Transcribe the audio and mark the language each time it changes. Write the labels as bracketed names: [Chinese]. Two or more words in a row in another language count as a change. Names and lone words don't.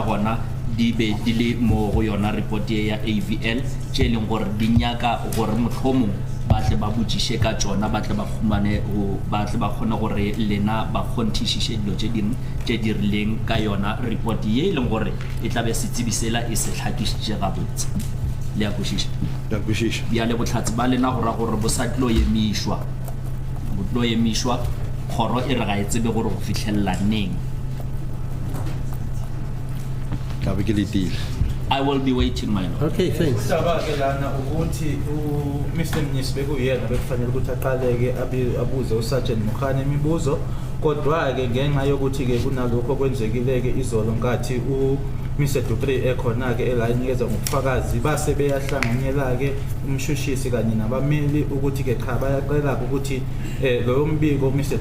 [Northern Sotho] gona di be di le mo go yona report ya AVL tše e leng gore di nyaka gore motlhomong ba tle ba botšiše ka tšona ba tle ba khumane ba tle ba kgone gore lena ba kgonthišiše dilo tše dingwe tše di rileng ka yona report ye e leng gore e tla be setsebi sela e se hlakišitše gabotse le ya kwešiša bjale bohlatse ba lena go ra gore bo sa tlo emišwa kgoro e re ga e tsebe gore go fitlhelela neng. [English] I will be waiting, my lord. Okay, thanks. Mr. [Zulu] Mnyisibeko uyena bekufanele ukuthi aqaleke abuze uSergeant Mukhane imibuzo kodwa ke ngenxa yokuthi ke kunalokho kwenzekileke izolo nkathi Mr. Dupree ekhona ke elayinikeza ngobufakazi base beyahlanganyela ke umshushisi kanye nabameli ukuthi ke cha bayaqela ukuthi lo mbiko Mr.